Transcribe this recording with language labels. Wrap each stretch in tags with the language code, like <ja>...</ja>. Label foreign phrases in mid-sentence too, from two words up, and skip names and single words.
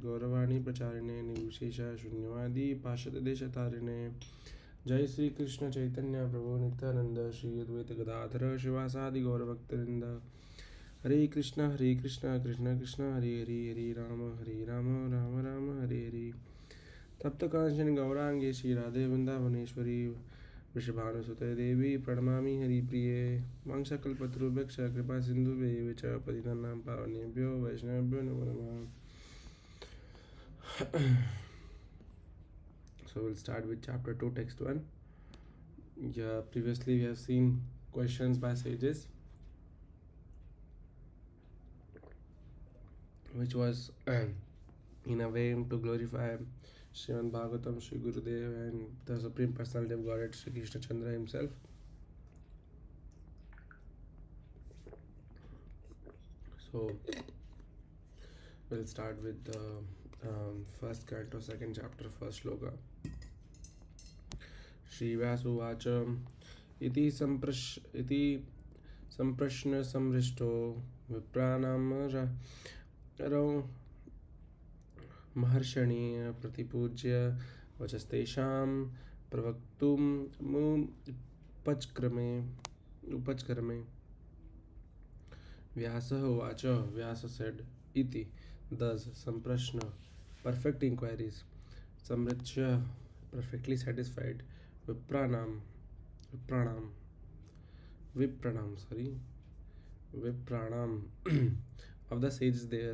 <sa>गौरवाणी प्रचारिणे निर्विशेष शून्यवादि पाश्चात्य देशतारिणे जय श्री कृष्ण चैतन्य प्रभु नित्यानन्द श्री अद्वैत गदाधर श्रीवासादि गौरभक्तवृन्द हरे कृष्ण कृष्ण कृष्ण हरे हरे हरे राम राम राम हरे हरे तप्त कांचन गौरांगे श्री राधे वृंदावनेश्वरी वृषभानुसुते देवी प्रणमामि हरिप्रिये वंशकल्पतरुभ्यश्च कृपा सिन्धुभ्येव च पतितानां पावनेभ्यो वैष्णवेभ्यो नमो नमः.</sa> <en>So we'll start with chapter 2 text 1. Yeah, previously we have seen questions by sages, which was in a way to glorify Srimad Bhagavatam, Shri Gurudev and the Supreme Personality of Godhead, Shri Krishna Chandra himself. So we'll start with the first canto, second chapter, first shloka.</en> <sa>श्री व्यासदेव इति सम्प्रश्न संहृष्टो विप्राणां रौ रोमहर्षण प्रतिपूज्य वचस्तेषां प्रवक्तुम्</sa> <en>upachkrame Vyasa said iti thus samprashna perfect inquiries samrichya perfectly satisfied vipranam of the sages there.</en>